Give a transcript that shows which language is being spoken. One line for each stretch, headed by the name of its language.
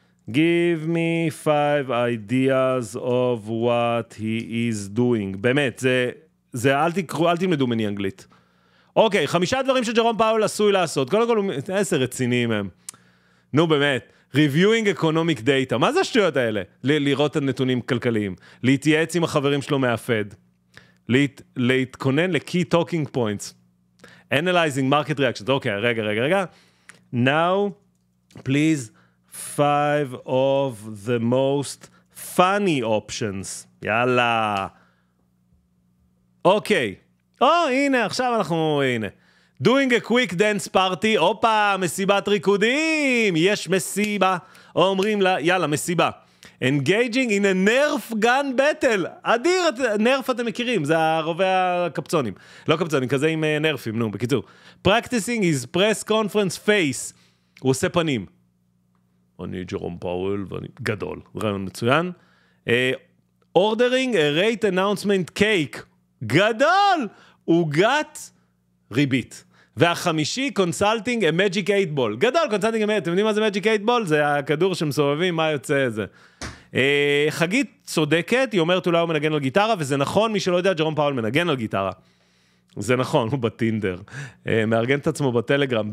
English: Give me 5 ideas of what he is doing.
Hebrew: באמת, אל תלמדו מני אנגלית. אוקיי, 5 דברים שג'רום פאוול עשוי לעשות. קודם כל, 10 רציניים הם. נו באמת,
English: reviewing economic data,
Hebrew: מה זה השטויות האלה? לראות את הנתונים כלכליים, להתייעץ עם החברים שלו מהפד, להתכונן ל-
English: key talking points, analyzing market reactions,
Hebrew: אוקיי, רגע,
English: now, please, 5 of the most funny options,
Hebrew: יאללה, אוקיי, הנה, עכשיו הנה,
English: doing a quick dance party,
Hebrew: אופה, מסיבת ריקודים, יש מסיבה, אומרים לה, יאללה, מסיבה.
English: engaging in a nerf gun battle,
Hebrew: אדיר, נרף אתם מכירים, זה הרובי הקפצונים, לא קפצונים, כזה עם נרפים, נו, בקיצור.
English: practicing his press conference face,
Hebrew: הוא עושה פנים. אני ג'רום פאוול, ואני גדול, רעיון מצוין.
English: ordering a rate announcement cake,
Hebrew: גדול, עוגת ריבית. והחמישי,
English: consulting a magic 8 ball.
Hebrew: גדול,
English: consulting a,
Hebrew: אתם יודעים מה זה magic 8 ball? זה הכדור שמסובבים, מה יוצא זה. חגית צודקת, היא אומרת אולי הוא מנגן על גיטרה, וזה נכון, מי שלא יודע, ג'רום פאוול מנגן על גיטרה. זה נכון, הוא בטינדר. מארגן את עצמו בטלגרם.